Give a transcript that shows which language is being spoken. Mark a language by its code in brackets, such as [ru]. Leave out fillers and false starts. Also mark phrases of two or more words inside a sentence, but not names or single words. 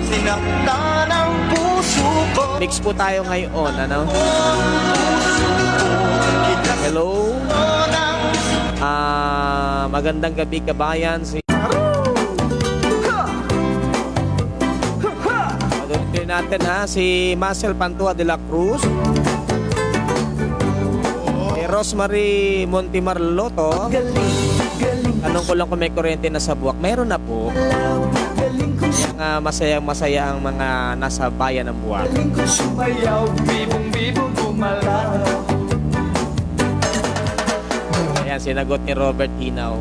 [tl] Sinaktan ang puso ko. Mix po tayo ngayon, ano? Hello? Magandang gabi kabayan. Patuloy natin ha, si Marcel Pantua de la Cruz. Si Rosemary Montimar Loto. Tanong ko lang kung may kuryente na sa buwak. Meron na po. Kaya masaya ang mga nasa bayan ng buwak. Ayan, sinagot ni Robert Hinaw.